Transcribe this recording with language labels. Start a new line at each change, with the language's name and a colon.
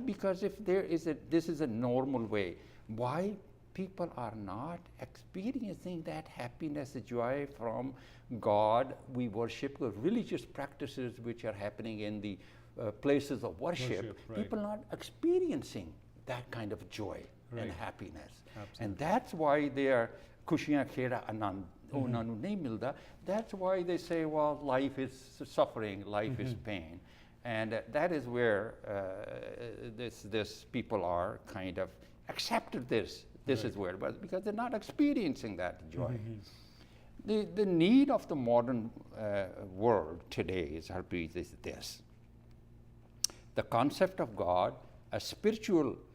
English: Because if this is a normal way, why people are not experiencing that happiness, joy from God we worship, the religious practices which are happening in the places of worship, Right. people not experiencing that kind of joy Right. and happiness. Absolutely. And that's why they are
Punjabi: ਖੁਸ਼ੀਆਂ ਖੇੜਾ ਆਨੰਦ ਉਹਨਾਂ ਨੂੰ ਨਹੀਂ ਮਿਲਦਾ.
English: That's why they say, well, life is suffering, life is pain. And that is where this people are kind of accepted this Right. is where, but because they're not experiencing that joy. The need of the modern world today is this. The concept of God, a spiritual